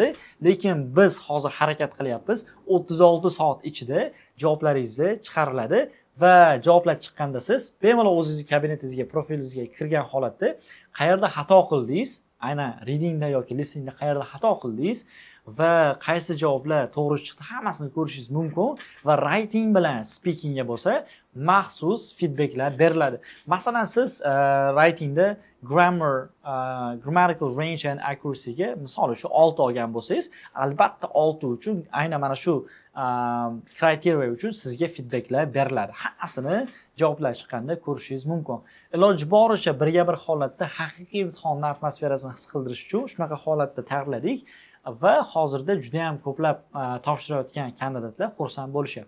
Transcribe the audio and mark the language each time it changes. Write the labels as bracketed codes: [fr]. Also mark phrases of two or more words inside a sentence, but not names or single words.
[uz] Lekin biz hozir harakat qilyapmiz. 36 soat ichida javoblaringiz chiqariladi va javoblar chiqqanda siz bemalol o'zingizning kabinetingizga, profilingizga kirgan holatda qayerda xato qildingiz, aynan readingda yoki listeningda qayerda xato qildingiz va qaysi javoblar to'g'ri chiqdi hammasini ko'rishingiz mumkin va writing bilan speakingga bo'lsa maxsus feedbacklar beriladi. Masalan, siz writingda [en] grammatical range and accuracy [uz] ga misol uchun 6 olgan bo'lsangiz, albatta 6 uchun aynan mana shu kriteriya uchun sizga feedbacklar beriladi. Hammasini javoblar chiqqanda ko'rishingiz mumkin. Iloji boricha birga bir holatda haqiqiy imtihonni atmosferasini his qildirish uchun shunaqa holatda tayyorladik va hozirda juda ham ko'plab topshirayotgan kandidatlar xursand bo'lishyapti.